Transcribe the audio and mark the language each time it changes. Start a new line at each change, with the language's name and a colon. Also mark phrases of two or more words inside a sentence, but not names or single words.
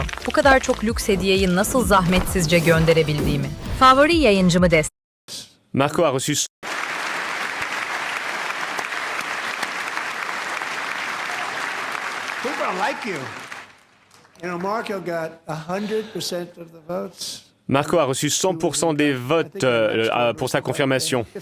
Turkish: Bu kadar çok lüks hediyeyi nasıl zahmetsizce gönderebildiğimi. Favori yayıncımı
French: Marco a reçu Marco a reçu 100% des votes pour sa confirmation.